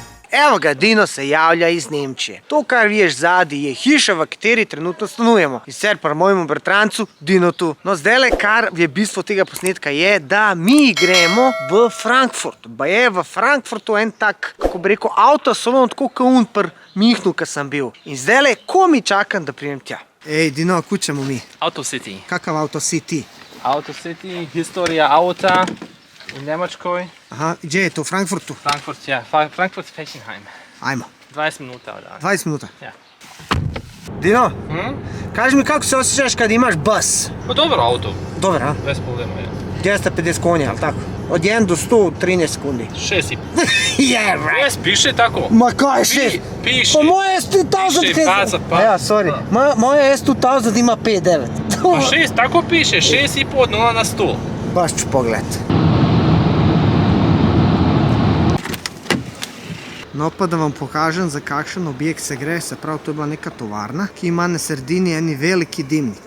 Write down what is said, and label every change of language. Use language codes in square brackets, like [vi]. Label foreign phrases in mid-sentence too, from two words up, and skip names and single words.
[sl] Evo ga, Dino se javlja iz Nemčije. To, kar vidiš zadnji, je hiša, v kateri trenutno stanujemo. In sicer pri mojemu bratrancu Dinotu. No, zdajle, kar je bistvo tega posnetka, je, da mi gremo v Frankfurt. Pa je v Frankfurtu en tak, kako bi rekel, avtosalon, tako kot un pri Mihnu, ki sem bil. In zdajle, ko mi čakam, da pridem tja. Ej, [bs] Dino, kud ćemo mi? Auto City. Kakav Auto City? Auto City, historija auta u Njemačkoj. Aha, gdje je to, u Frankfurtu? Frankfurt, ja. Frankfurt-Fechenheim. Ajmo. 20 minuta od 20 minuta? Ja. Dino, kaži mi kako se osjećaš kad imaš bus? Pa dobro auto, Dobar, a? bez problema, ja. 250 konja, ali tako? Od 1 do 100, 13 sekundi. 6,5. [en] Yeah, right. [bs] Jes, piše tako. Ma kaj je 6? Piše. Pa moje S2000 Piše, baca, pa. Ja, sorry. Moje S2000 ima 5,9. Pa 6, tako piše, 6,5 od 0 na 100. Baš ću pogledati. [sl] No pa da vam pokažem, za kakšen objekt se gre, se pravi, to je bila neka tovarna, ki ima na sredini eni veliki dimnik.